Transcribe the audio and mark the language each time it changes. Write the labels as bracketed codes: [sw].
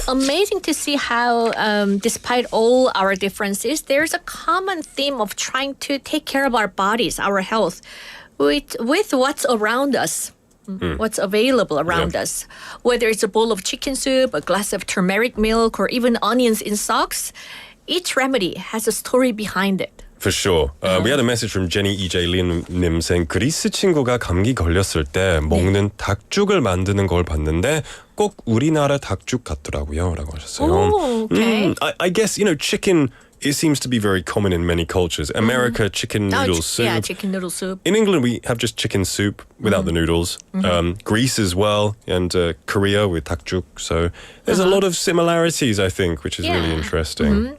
[en] It's amazing to see how, despite all our differences, there's a common theme of trying to take care of our bodies, our health, with what's around us. What's available around us. Whether it's a bowl of chicken soup, a glass of turmeric milk, or even onions in socks, each remedy has a story behind it. For sure. We had a message from Jenny E.J. [ko] Lim saying 그리스 친구가 감기 걸렸을 때 먹는 닭죽을 만드는 걸 봤는데 꼭 우리나라 닭죽 같더라고요. 라고 하셨어요. [en] Oh, okay. I guess, chicken... It seems to be very common in many cultures. America, chicken noodle soup. Yeah, chicken noodle soup. In England, we have just chicken soup without the noodles. Greece as well, and Korea with dakjuk. So there's a lot of similarities, I think, which is really interesting.